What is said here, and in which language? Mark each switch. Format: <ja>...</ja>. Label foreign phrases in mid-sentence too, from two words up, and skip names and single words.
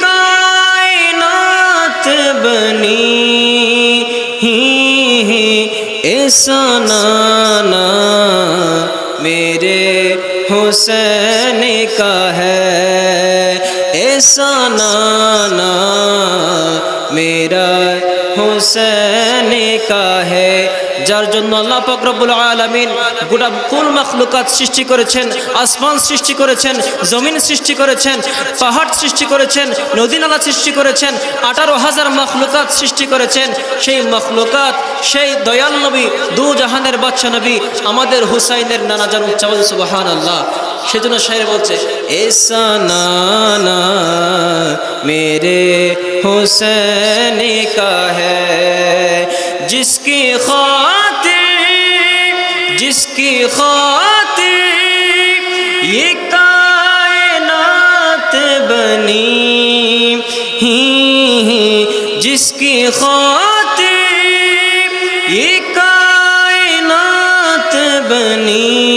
<ur>کائنات بنی ایسا نانا میرے حسین کا ہے، ایسا نانا میرا حسین کا ہے،</ur> <bn>যার জন্য আল্লাহ পাক</bn> <ar>ربّ العالمين</ar> <bn>গোটা কুল মাখলুকাত সৃষ্টি করেছেন, আসমান সৃষ্টি করেছেন, জমিন সৃষ্টি করেছেন, পাহাড় সৃষ্টি করেছেন, নদী নালা সৃষ্টি করেছেন, 18,000 মাখলুকাত সৃষ্টি করেছেন। সেই মাখলুকাত, সেই দয়াল নবী, দু জাহানের বাদশা নবী আমাদের হুসাইনের নানা জান, উচ্চাবল সুবহানাল্লাহ। সেজন্য শায়ের বলছে</bn> <ur>ایسا نانا میرے حسین کا ہے، جس کی خاطر یہ کائنات بنی جس کی خاطر یہ کائنات بنی</ur>